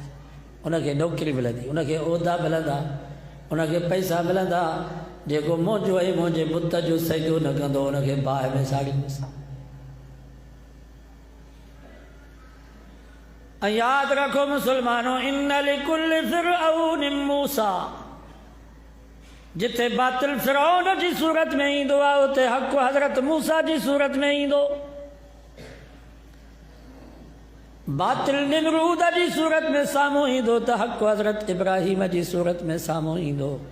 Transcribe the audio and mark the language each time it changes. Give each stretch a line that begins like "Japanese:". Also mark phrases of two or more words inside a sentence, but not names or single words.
Sindhi: उनखे नौकिरी मिलंदी, उनखे उहिदा मिलंदा, उनखे पैसा मिलंदा। जेको मुंहिंजो ऐं मुंहिंजे बुत जो सजदो न कंदो, उनखे बाहि में साड़ींदुसि। ऐं यादि रखो मुस्लमानो,
Arabic: إن لكل فرعون موسى.
Sindhi: जिथे बातिल फ़िरऔन जी सूरत में ईंदो आहे, उते हक़ हज़रत मूसा जी सूरत में ईंदो। बातिल निमरूद जी सूरत में साम्हूं ईंदो त हक़ हज़रत इब्राहिम जी सूरत में साम्हूं ईंदो।